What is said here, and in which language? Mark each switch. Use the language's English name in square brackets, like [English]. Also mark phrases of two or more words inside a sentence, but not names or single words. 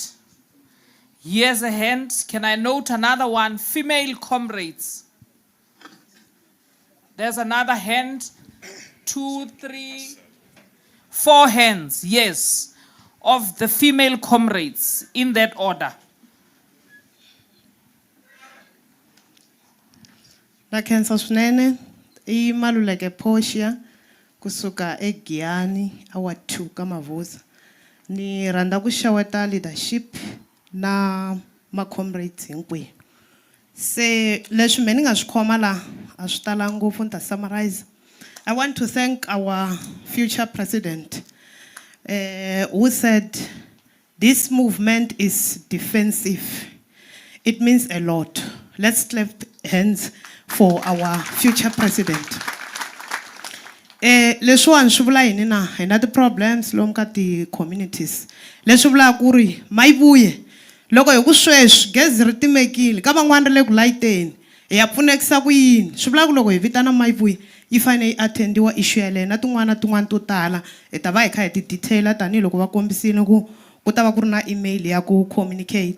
[English] Here's a hand. Can I note another one? Female comrades. There's another hand. 2, 3, 4 hands. Yes. Of the female comrades in that order. [Tsonga] Nakhensa swinene I Maluleke Portia kusuka eGiyani awa 2 ka Mavuza. Ni rhandza ku xeweta leadership na ma comrades hinkwenu. Se leswi me ni nga swi khoma la a swi tala ngopfu ni ta summarize. [English] I want to thank our future president who said this movement is defensive. It means a lot. Let's clap hands for our future president. [Tsonga] Leswiwani swi vula yini na hi na ti-problems lomu ka ti-communities. Leswi vulaka ku ri Maibuye loko hi ku sweswi gezi ri timekile ka van'wana ri le ku layiteni hi ya pfunekisa ku yini. Swi vula ku loko hi vitana Maibuye yi fane yi attendiwa issue yaleyo na tin'wana to tala hi ta va hi kha hi ti-detaila tanihiloko va kombisile ku ta va ku ri na email ya ku communicate.